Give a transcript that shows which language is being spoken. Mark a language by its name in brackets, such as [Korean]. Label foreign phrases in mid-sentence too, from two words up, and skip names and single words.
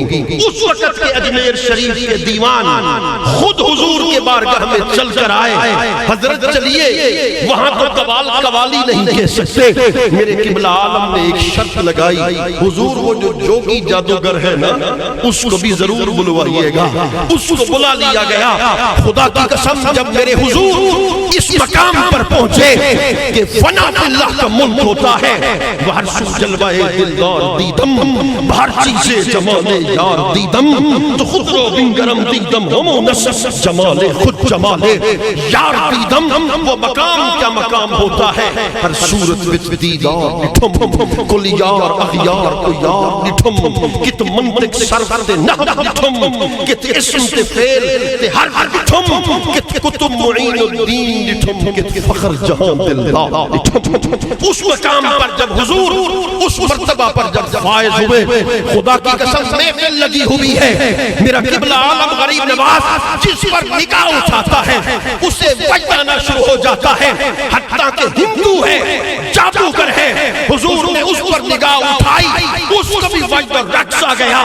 [Urdu] اس وقت کے اجمیر شریف کے دیوان خود حضور کے بارگاہ میں چل کر آئے، حضرت چلیے وہاں تو قوالی نہیں کہہ سکتے، میرے قبلہ عالم نے ایک شرط لگائی، حضور وہ جو جوگی جادوگر ہے نا اس کو بھی ضرور بلوائیے گا۔ اس کو بلا لیا گیا۔ خدا کی قسم جب میرے حضور اس مقام پر پہنچے کہ [Arabic] فنا فی اللہ [Urdu] کا ملک ہوتا ہے، [Persian] بہر سو جلوہ دلدار دیدم، بہر چیزیں جمال یار دیدم، تو خود رو بنگرم دیدم، ہمو نصف جمال خود جمال یار دیدم۔ [Urdu] وہ مقام کیا مقام ہوتا ہے، [Saraiki] ہر صورت وچ دیدار نٹھم، کل یار اغیار کو یار نٹھم، کت منطق صرف تے نحو نٹھم، کت اسم تے فعل تے حرف نٹھم، کت کتب معین الدین نٹھم، کت فخر جہان دلدار نٹھم۔ [Urdu] اس مقام پر جب حضور اس مرتبہ پر جب فائز ہوئے، خدا کی قسم محفل لگی ہوئی ہے، میرا قبلہ عالم غریب نواز جس پر نگاہ اٹھاتا ہے اسے وجد آنا شروع ہو جاتا ہے، حتیٰ کہ ہندو ہے، جادوگر ہے، حضور نے اس پر نگاہ اٹھائی، اس کو بھی وجد اور رقص آ گیا۔